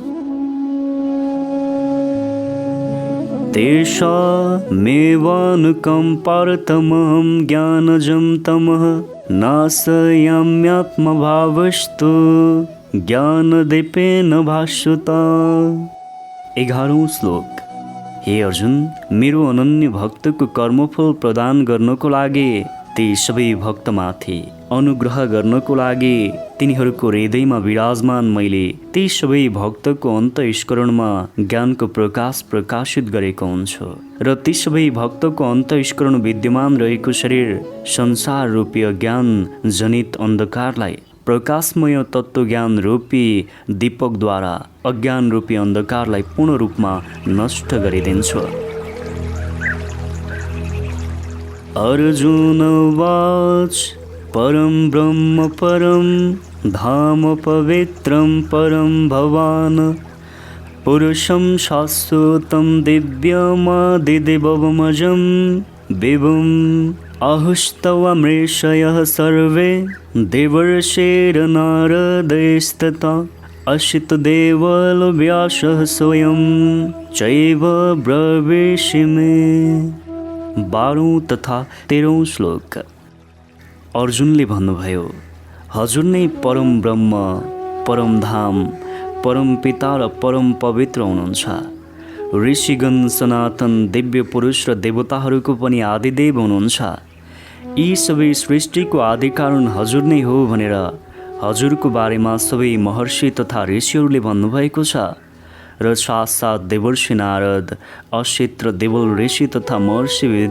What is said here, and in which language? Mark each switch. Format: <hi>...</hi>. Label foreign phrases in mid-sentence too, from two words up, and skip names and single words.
<sa>तेषामेवानुकम्पार्थमहं ज्ञानजं तमः नाशयाम्यात्मभावस्तु ज्ञानदीपेन भास्वता।</sa> <ne>11वां श्लोक। हे अर्जुन, मेरो अनन्य भक्तको कर्मफल प्रदान गर्नको लागि ती सबै भक्तमाथि अनुग्रह गर्नको लागि तिनीहरूको हृदयमा विराजमान मैले ती सबै भक्तको अन्तःस्करणमा ज्ञानको प्रकाश प्रकाशित गरेको हुन्छु र ती सबै भक्तको अन्तःस्करण विद्यमान रहेको शरीर संसार रूपी अज्ञान जनित अन्धकारलाई प्रकाशमय तत्त्वज्ञान रूपी दीपकद्वारा अज्ञान रूपी अन्धकारलाई पूर्ण रूपमा नष्ट गरिदिन्छु।</ne> <sa>अर्जुन उवाच परं ब्रह्म परं धाम पवित्रं परं भवान् पुरुषं शाश्वतं दिव्यमादिदेवमजं विभुम् आहुस्तवमृषयः सर्वे देवर्षिर्नारदैस्तथा असितदेवलो व्यासः स्वयं चैव ब्रवीषि मे।</sa> <ne>12 तथा 13 श्लोक। अर्जुनले भन्नुभयो, हजुर नै परम ब्रह्म, परम धाम, परम पिता र परम पवित्र हुनुहुन्छ। ऋषिगण, सनातन, दिव्य पुरुष र देवताहरूको पनि आदिदेव हुनुहुन्छ। यी सबै सृष्टिको आदिकारण हजुर नै हो भनेर हजुरको बारेमा सबै महर्षि तथा ऋषिहरूले भन्नुभएको छ र साथ देवर्षि नारद, असित र देवल ऋषि तथा महर्षि</ne>